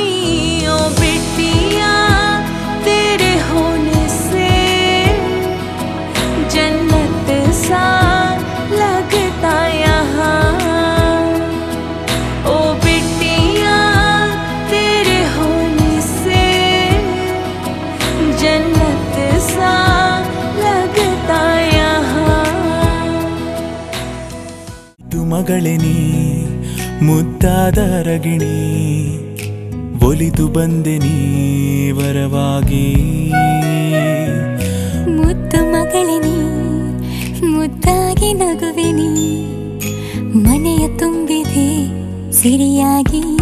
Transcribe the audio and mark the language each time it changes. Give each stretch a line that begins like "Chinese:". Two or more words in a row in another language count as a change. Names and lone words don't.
Hindi: ओ बेटिया तेरे होने से जन्नत सा लगता यहाँ। ओ बेटिया तेरे होने से जन्नत सा लगता यहाँ।
Kannada: ಮಗಳೇ ನೀ ಮುದ್ದಾದ ರಗಿಣಿ, ಒಲಿದು ಬಂದೆ ನೀ ವರವಾಗಿ. ಮುದ್ದು ಮಗಳೇ ನೀ ಮುದ್ದಾಗಿ ನಗುವೆ ನೀ, ಮನೆಯ ತುಂಬಿದೆ ಸಿರಿಯಾಗಿ.